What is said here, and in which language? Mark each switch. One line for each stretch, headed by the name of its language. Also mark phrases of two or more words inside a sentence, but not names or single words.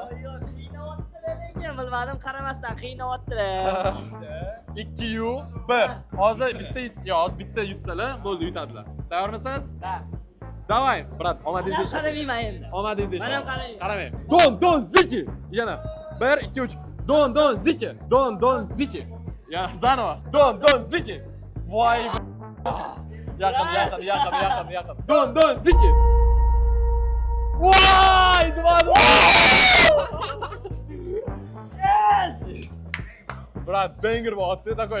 Uzbek: lekin bilmadim, qaramasdan qiynayaptilar. 2-1. Hozir bitta yutsalar, bo'ldi, yutadilar. Tayyormisiz? Ha. Davay, brat, omadingizni Men qaramayman endi. Omadingizni Men ham qaramayman. Qaramang. Don Ziki. Yana 1-2-3. Don Ziki. Don Ziki. Yana zanovo. Don Ziki. Voy. Yaqin. Don Ziki. Voy, 2-2. Yes! Brat, banger bo'lyapti, takoy.